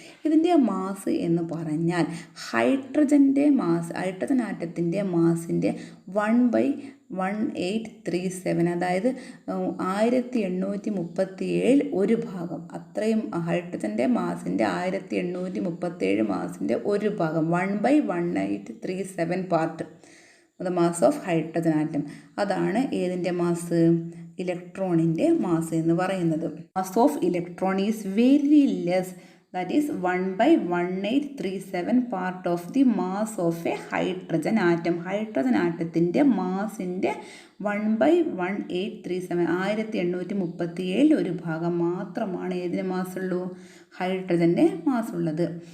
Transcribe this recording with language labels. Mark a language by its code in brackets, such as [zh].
[ml] ഇതിൻ്റെ മാസ് എന്ന് പറഞ്ഞാൽ ഹൈഡ്രജൻ ആറ്റത്തിൻ്റെ മാസിൻ്റെ 1/1837, അതായത് 1837 ഒരു ഭാഗം. അത്രയും ഹൈഡ്രജൻ്റെ മാസിൻ്റെ 1837 മാസിൻ്റെ ഒരു ഭാഗം, 1/1837 [en] Part the mass of hydrogen atom. [ml] അതാണ് ഏതിൻ്റെ മാസ്? ഇലക്ട്രോണിൻ്റെ മാസ് എന്ന് പറയുന്നത്. [en] Mass of electron is very less, that is 1/1837 part of the mass of a hydrogen atom. [ml] Hydrogen ആറ്റത്തിൻ്റെ മാസിൻ്റെ 1/1837, 1837 ഒരു ഭാഗം മാത്രമാണ് ഏതിന് മാസുള്ളൂ? ഹൈഡ്രജൻ്റെ മാസുള്ളത്.